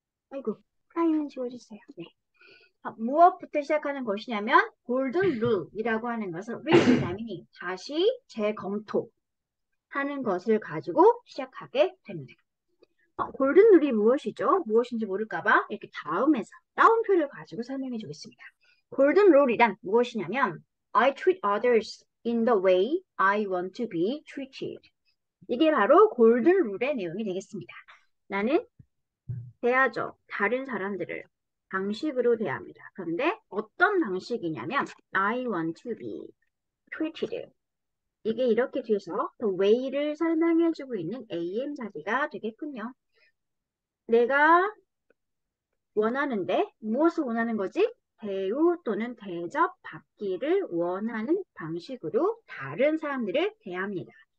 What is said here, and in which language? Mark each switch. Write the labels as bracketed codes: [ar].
[ko] 아이고, 타임은 지워주세요. 네. 무엇부터 시작하는 것이냐면 골든 룰이라고 하는 것을 re-examining, 다시 재검토하는 것을 가지고 시작하게 됩니다. 골든 룰이 무엇이죠? 무엇인지 모를까봐 이렇게 다음에서 따옴표를 가지고 설명해 주겠습니다. 골든 룰이란 무엇이냐면 [en] I treat others in the way I want to be treated. [ko] 이게 바로 골든 룰의 내용이 되겠습니다. 나는 대하죠. 다른 사람들을 방식으로 대합니다. 그런데 어떤 방식이냐면 [en] I want to be treated. [ko] 이게 이렇게 뒤에서 [en] the way [ko] 를 설명해주고 있는 am 자리가 되겠군요. 내가 원하는데 무엇을 원하는 거지? 대우 또는 대접받기를 원하는 방식으로 다른 사람들을 대합니다.